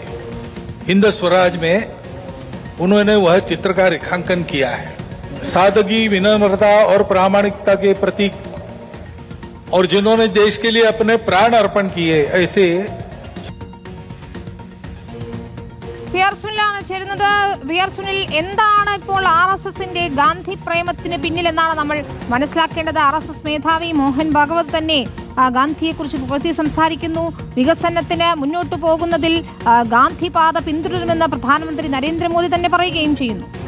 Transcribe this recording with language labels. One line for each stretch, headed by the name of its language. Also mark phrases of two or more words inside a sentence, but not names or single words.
Hindi: हिंद स्वराज में उन्होंने वह चित्र का रेखांकन किया है. सादगी, विनम्रता और प्रामाणिकता के प्रतीक, और जिन्होंने देश के लिए अपने प्राण अर्पण किए, ऐसे
Malayalam: സുനിൽ, എന്താണ് ഇപ്പോൾ RSSന്റെ ഗാന്ധി പ്രേമത്തിന് പിന്നിൽ എന്നാണ് നമ്മൾ മനസ്സിലാക്കേണ്ടത്. RSS മേധാവി മോഹൻ ഭാഗവത് തന്നെ ഗാന്ധിയെക്കുറിച്ച് പുകഴ്ത്തി സംസാരിക്കുന്നു. വികസനത്തിന് മുന്നോട്ടു പോകുന്നതിൽ ഗാന്ധിപാത പിന്തുടരുമെന്ന് പ്രധാനമന്ത്രി നരേന്ദ്രമോദി തന്നെ പറയുകയും ചെയ്യുന്നു.